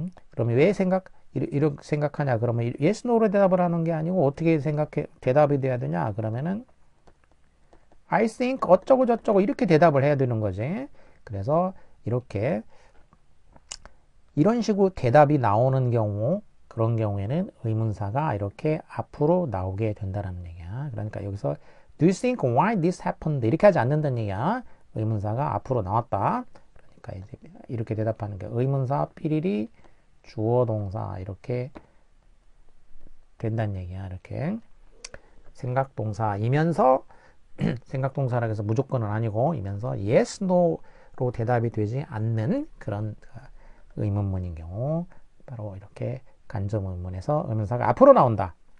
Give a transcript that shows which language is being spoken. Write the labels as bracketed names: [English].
[Korean] 그러면 왜 이렇게 생각하냐? 그러면 yes, no로 대답을 하는 게 아니고 어떻게 생각해 대답이 돼야 되냐? 그러면은 [English] I think [Korean] 어쩌고 저쩌고 이렇게 대답을 해야 되는 거지. 그래서 이렇게 이런 식으로 대답이 나오는 경우 그런 경우에는 의문사가 이렇게 앞으로 나오게 된다는 얘기야. 그러니까 여기서 [English] Do you think why this happened? [Korean] 이렇게 하지 않는다는 얘기야. 의문사가 앞으로 나왔다. 그러니까 이제 이렇게 대답하는 게 의문사 삐리리 주어 동사 이렇게 된다는 얘기야. 이렇게 생각 동사이면서 생각 동사라고 해서 무조건은 아니고 이면서 yes, no로 대답이 되지 않는 그런 의문문인 경우 바로 이렇게 간접 의문문에서 의문사가 앞으로 나온다.